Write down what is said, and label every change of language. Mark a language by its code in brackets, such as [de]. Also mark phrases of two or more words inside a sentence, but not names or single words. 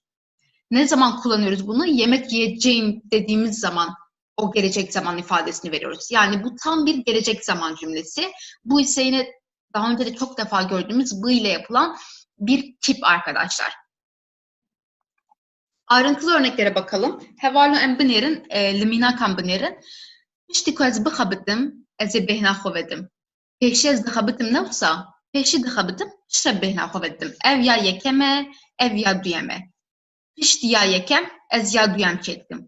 [tr] Ne zaman kullanıyoruz bunu? Yemek yiyeceğim dediğimiz zaman o gelecek zaman ifadesini veriyoruz. Yani bu tam bir gelecek zaman cümlesi. Bu ise yine daha önce de çok defa gördüğümüz bu ile yapılan bir tip arkadaşlar. Ayrıntılı örneklere bakalım. [ku] Hevalu em binerin, limina kan binerin. Piştiku ez bixabitim, ez ê bêhna xwe vedim. Pêşî ez dixabitim newsa, pêşî dixabitim, piştre bêhna xwe vedim. Ev ya yekem e, ev ya duyem e. Piştî ya yekem, ez ya duyem çêdikim.